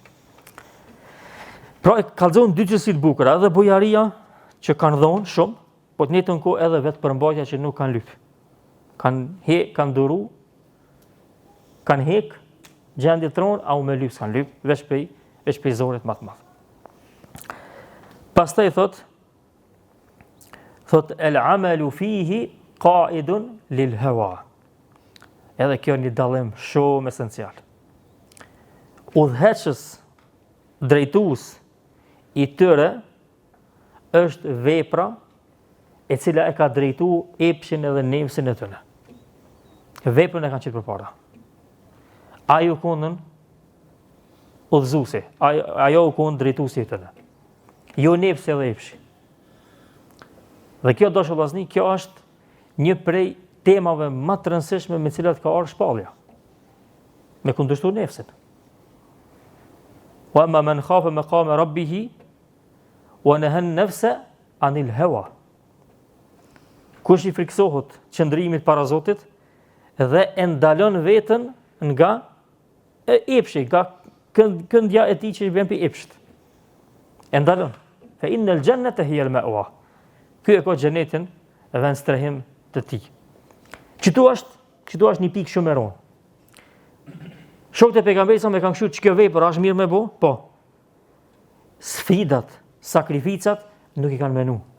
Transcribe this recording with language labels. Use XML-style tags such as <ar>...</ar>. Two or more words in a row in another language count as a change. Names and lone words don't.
<sq>Pra e kallzon dy gjësi të bukura, edhe bujaria që kanë dhonë shumë, po të njëjtën kohë edhe vetë përmbajtja që nuk kanë lyp. Kanë duru, kanë hek gjendje tron, au me lyp s'kan lyp, veç prej zorit më të madh. Pastaj thot</sq> <ar>العمل فيه قائد للهوى.</ar> <sq>Edhe kjo një dallim shumë esencial. Udhëheqës, drejtues i tyre është vepra e cila e ka drejtu epshin edhe nefsin e tyre. Veprën e kanë qitë përpara. Ajo kundën udhëzuesi, ajo kundën drejtuesi i tyre. Jo nefsi edhe epshi. Dhe kjo dashur vllazni, kjo është një prej temave më të rëndësishme me cilat ka ardhur shpallja. Me kundërshtu nefsin.</sq> <ar>وأما من خاف مقام ربه ونهى النفس عن الهوى.</ar> <sq>Kush i friksohet qëndrimit para Zotit dhe e ndalon veten nga epshi, nga këndja e tij që vjen pi epsht. E ndalon.</sq> <ar>فإن الجنة هي المأوى.</ar> <sq>Ky e ka xhenetin dhe në strehim të tij. Këtu është një pikë shumë e rëndë. Shokët e pejgamberit sa më kanë thënë ç'kjo vepër është mirë me bë? Po. Sfidat, sakrificat nuk i kanë menu.</sq>